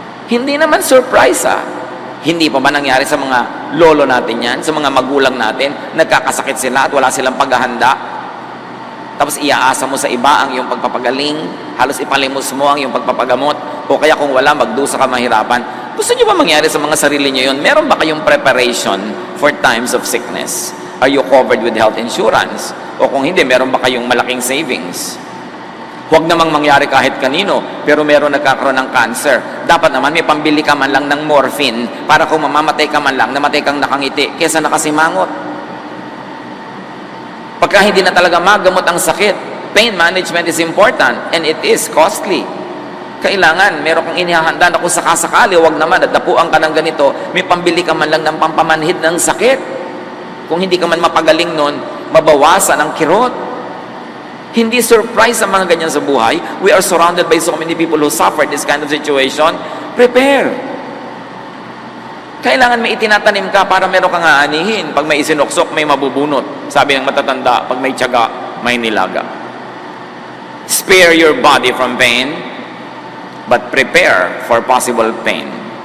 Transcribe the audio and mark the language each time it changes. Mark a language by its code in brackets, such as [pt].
[tl] Hindi naman surprise Hindi pa ba nangyari sa mga lolo natin yan, sa mga magulang natin, nagkakasakit sila at wala silang paghahanda? Tapos iaasa mo sa iba ang iyong pagpapagaling, halos ipalimos mo ang iyong pagpapagamot, o kaya kung wala, magdusa ka mahirapan. Gusto niyo ba mangyari sa mga sarili niyo yun? Meron ba kayong [en] preparation for times of sickness? Are you covered with health insurance? [tl] O kung hindi, meron ba kayong malaking savings? Huwag namang mangyari kahit kanino, pero meron nagkakaroon ng cancer. Dapat naman may pambili ka man lang ng morphine para kung mamamatay ka man lang, namatay kang nakangiti kesa nakasimangot. Pagka hindi na talaga magamot ang sakit, [en] pain management is important and it is costly. [tl] Kailangan, meron kang inihahanda na kung sakasakali, huwag naman, at napuan ka ng ganito, may pambili ka man lang ng pampamanhid ng sakit. Kung hindi ka man mapagaling nun, mabawasan ang kirot. Hindi surprise ang mga ganyan sa buhay. [en] We are surrounded by so many people who suffer this kind of situation. [tl] Prepare. Kailangan may itinatanim ka para meron kang aanihin. Pag may isinuksok, may mabubunot. Sabi ng matatanda, pag may tiyaga, may nilaga. [en] Spare your body from pain, but prepare for possible pain.